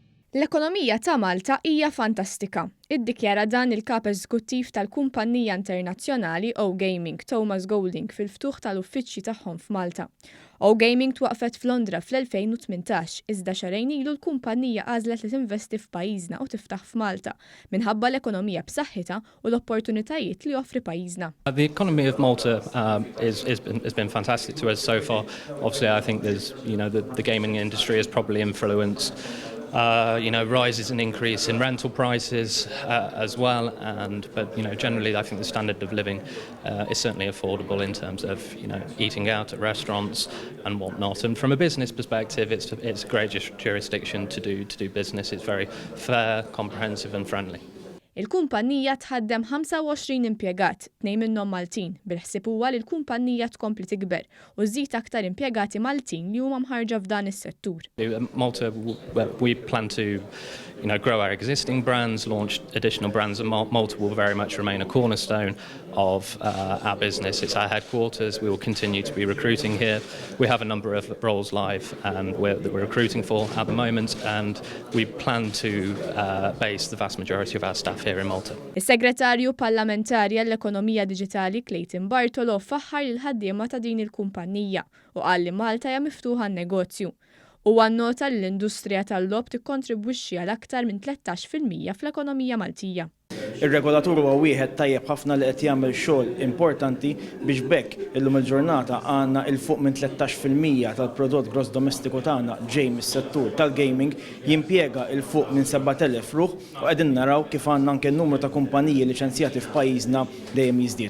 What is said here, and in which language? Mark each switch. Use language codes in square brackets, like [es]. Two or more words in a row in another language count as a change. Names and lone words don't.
[mt] L-ekonomija ta' Malta hija fantastika. Iddikjara dan il-kap eżekuttiv tal-kumpanija internazzjonali O-Gaming Thomas Golding fil-ftuħ tal-uffiċċji tagħhom f'Malta. O-Gaming twaqfet f'Londra fl-2018, iżda xarejn ilu l-kumpanija għażlet li tinvesti f'pajjiżna u tiftaħ f'Malta minħabba l-ekonomija b'saħħitha u l-opportunitajiet li joffri pajjiżna. [en] The economy of Malta has been fantastic to us so far. Obviously, I think there's the gaming industry has probably influenced rises and increase in rental prices as well, but generally I think the standard of living is certainly affordable in terms of eating out at restaurants and whatnot. And from a business perspective, it's a great jurisdiction to do business. It's very fair, comprehensive and friendly. [mt] Il-kumpanija tħaddem 25 impjegat, 2 minnhom Maltin, bil-ħsieb huwa li l-kumpanija tkompli tikber u żżid aktar impjegati Maltin li huma mħarġa f'dan is-settur. [en] Malta, we plan to grow our existing brands, launch additional brands, and Malta will very much remain a cornerstone of our business. It's our headquarters. We will continue to be recruiting here. We have a number of roles live that we're recruiting for at the moment, and we plan to base the vast majority of our staff here in Malta. [mt] Is-Segretarju Parlamentari għall-Ekonomija Diġitali Clayton Bartolo faħħar il-ħaddiema ta' din il-kumpanija u qal li Malta hija miftuħa n-negozju. U għannota li l-industrija tal-lob tikkontribwixxi għal aktar minn 13% fl-ekonomija Maltija. Ir-regolatur huwa wieħed tajjeb ħafna li qed jagħmel xogħol importanti biex bekk illum il-ġurnata għandna il fuq minn 13% tal-prodott gross domestiku tagħna ġej mis-settur tal-gaming jimpjega il fuq minn 7,000 ruħ u qegħdin naraw kif għandna anke n-numru ta' kumpaniji liċenzjati f'pajjiżna dejjem jiżdied.